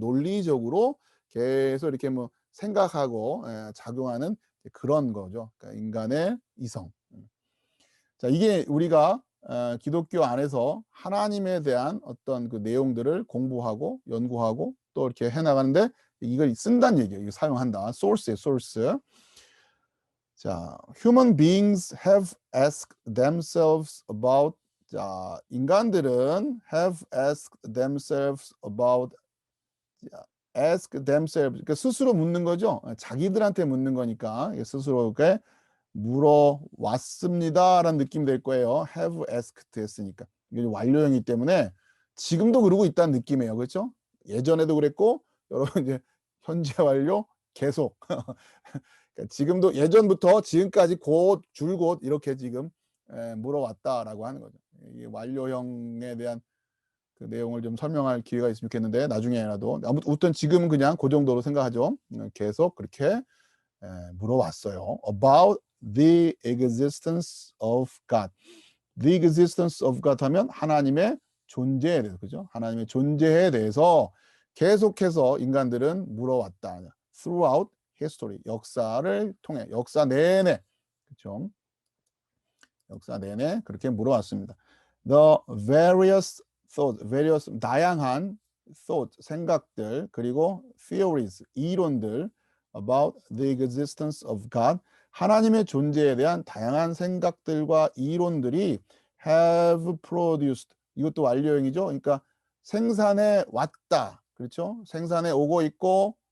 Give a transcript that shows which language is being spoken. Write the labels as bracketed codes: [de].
[ko] 논리적으로 계속 이렇게 뭐 생각하고 작용하는 그런 거죠. 그러니까 인간의 이성. 자, 이게 우리가 기독교 안에서 하나님에 대한 어떤 그 내용들을 공부하고 연구하고 또 이렇게 해나가는데 이걸 쓴다는 얘기예요. 이거 사용한다. source. [en] 자, human beings have asked themselves about. [ko] 자, 인간들은 [en] have asked themselves about. ask themselves. [ko] 그러니까 스스로 묻는 거죠. 자기들한테 묻는 거니까 스스로에게 물어왔습니다라는 느낌이 될 거예요. have asked 했으니까. 이게 완료형이기 때문에 지금도 그러고 있다는 느낌이에요. 그렇죠? 예전에도 그랬고, 여러분 이제 현재 완료 계속. 그러니까 지금도 예전부터 지금까지 줄곧 이렇게 지금 물어왔다라고 하는 거죠. 이 완료형에 대한 그 내용을 좀 설명할 기회가 있으면 좋겠는데 나중에라도, 아무튼 지금은 그냥 그 정도로 생각하죠. 계속 그렇게 물어왔어요. [en] About the existence of God. The existence of God [ko] 하면 하나님의 존재에 대해서, 그죠? 하나님의 존재에 대해서 계속해서 인간들은 물어왔다. [en] Throughout history. [ko] 역사를 통해, 역사 내내, 그죠? 역사 내내 그렇게 물어왔습니다. [en] The various [ko] 다양한 thought, 생각들, 그리고 theories, 이론들 [en] about the existence of God, [ko] 하나님의 존재에 대한 다양한 생각들과 이론들이 have produced, 이것도 완료형이죠. 그러니까 생산해 왔다. 그렇죠? 생산해 오고 있고